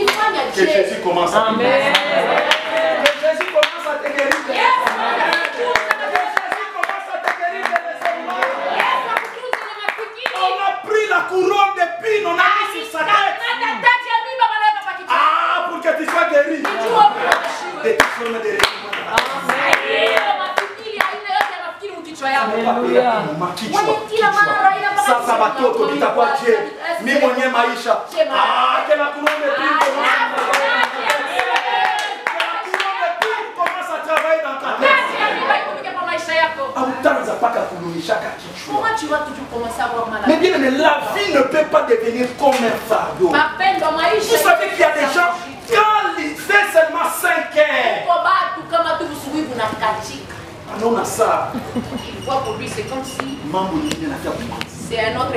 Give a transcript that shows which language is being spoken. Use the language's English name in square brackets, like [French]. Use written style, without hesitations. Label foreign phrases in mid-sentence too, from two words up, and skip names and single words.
[French] Que Jésus commence à te guérir. Que Jésus commence à te guérir. Que Jésus commence à te guérir de l'estomac. On a pris la couronne d'épines, on a mis sur sa tête. Ah, pour que tu sois guéri. De toute forme de régime. [Swahili] Sasa watoto nitakuwa je, mimi mwenyewe maisha. [French] Ah, que la couronne d'épines commence à travailler dans ta tête. [Swahili] Hautaanza paka kununishaka kichwa. [French] Mais bien, mais la vie ne peut pas devenir comme un fardeau. Vous savez qu'il y a des gens, quand il fait seulement 5 heures, on a ça. C'est un autre